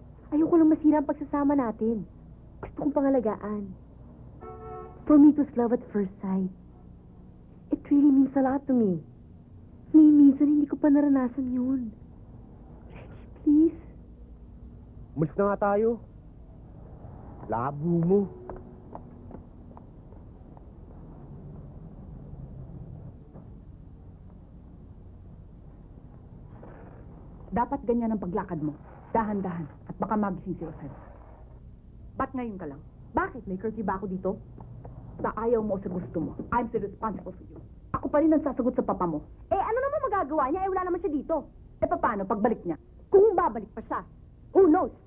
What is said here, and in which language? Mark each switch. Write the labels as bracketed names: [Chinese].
[Filipino] Ayoko lang masira ang pagsasama natin. Gusto kong pangalagaan. [English] For me, it was love at first sight. It really means a lot to me. [Filipino] Minsan hindi ko pa naranasan yun. Reggie, please. Umalis na nga tayo. Labo mo. Dapat ganyan ang paglakad mo. Dahan-dahan. At baka magising si Roselle. Ba't ngayon ka lang? Bakit? May curfew ba ako dito? Sa ayaw mo o sa gusto mo, [English] I'm still responsible for you. [Filipino] Ako pa rin ang sasagot sa papa mo. Eh, ano naman magagawa niya? Eh, wala naman siya dito. E paano pagbalik niya? Kung babalik pa siya, [English] who knows?